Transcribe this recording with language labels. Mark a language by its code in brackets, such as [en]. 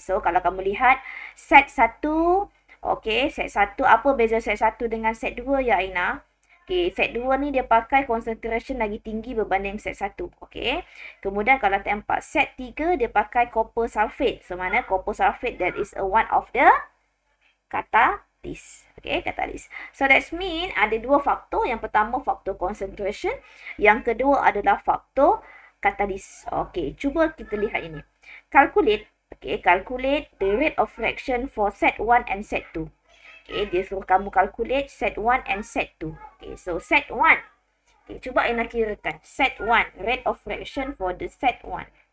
[ms] So, kalau kamu lihat set 1, set 1, apa beza set 1 dengan set 2 ya Aina? Set 2 ni dia pakai concentration lagi tinggi berbanding set 1. Kemudian kalau tempat set 3 dia pakai copper sulfate. [en] So, mana copper sulfate that is one of the catalyst. [ms] Catalyst. [en] So that mean [ms] ada dua faktor. Yang pertama faktor concentration. Yang kedua adalah faktor catalyst. Cuba kita lihat ini. [en] Calculate the rate of reaction for set 1 and set 2. [ms] Dia suruh kamu calculate set 1 and set 2. So set 1. Cuba Aina kirakan. Set 1. [en] Rate of reaction for the set 1.